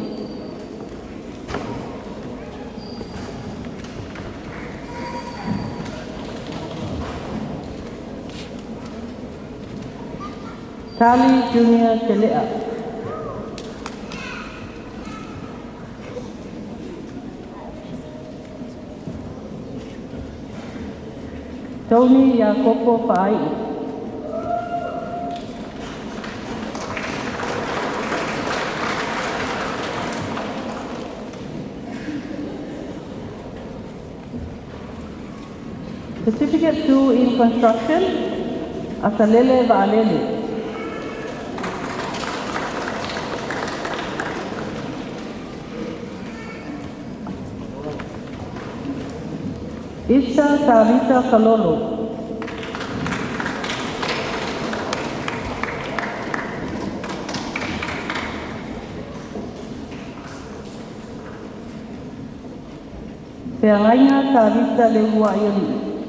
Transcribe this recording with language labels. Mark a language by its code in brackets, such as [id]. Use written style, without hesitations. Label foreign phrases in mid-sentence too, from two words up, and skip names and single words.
[en] Tali Junior Telea. Tony Jacopo Fai. Certificate 2 in construction, Asalele Vaalele. Isha Sarita Kalolo. Perangaina Sarita Lehua Yoni.